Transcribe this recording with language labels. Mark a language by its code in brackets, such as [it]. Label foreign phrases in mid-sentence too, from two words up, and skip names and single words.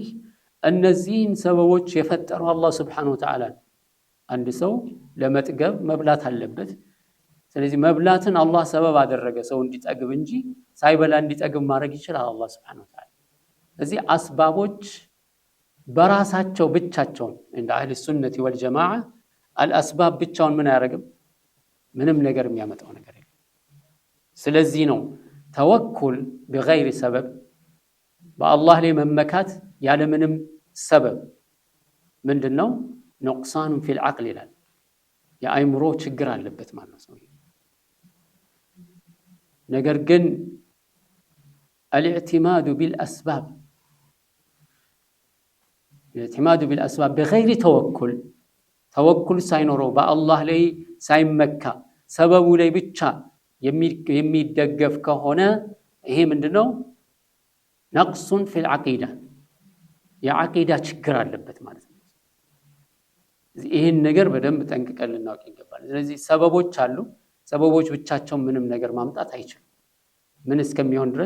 [am] እነዚህን ሰበቦች የፈጠረው አላህ [ar] سبحانه وتعالى። [am] አንድ ሰው ለመጥገብ መብላት አለበት። ስለዚህ መብላትን አላህ ሰበብ አደረገ ሰው እንዲጠግብ እንጂ ሳይበላ እንዲጠግብ ማድረግ ይችላል አላህ [ar] سبحانه وتعالى። [am] ስለዚህ አስባቦች በራሳቸው ብቻቸውን እንደ [ar] أهل السنة والجماعة الأسباب [am] ብቻውን ምን አያደርግም? ምንም ነገር የሚያመጣው ነገር የለም። ስለዚህ ነው [ar] توكل بغير سبب [am] በአላህ ላይ መመካት ያለ ምንም ሰበብ ምንድነው? [ar] نقصان في العقل [am] ይላል። የአይምሮ ችግር አለበት ማለት ነው ሰው። ነገር ግን [ar] الاعتماد بالاسباب الاعتماد بالأسباب بغير توكل [am] ሳይኖረው በአላህ ላይ ሳይመካ ሰበቡ ላይ ብቻ የሚደገፍ ከሆነ ይሄ ምንድነው? [ar] نقص في العقيدة [am] የዐቂዳ ችግር አለበት ማለት ነው። ይሄን ነገር በደንብ ጠንቅቀን ልናውቅ ይገባል። ስለዚህ ሰበቦች አሉ። ሰበቦች ብቻቸውን ምንም ነገር ማምጣት አይችሉም። ምን እስከሚሆን ድረስ?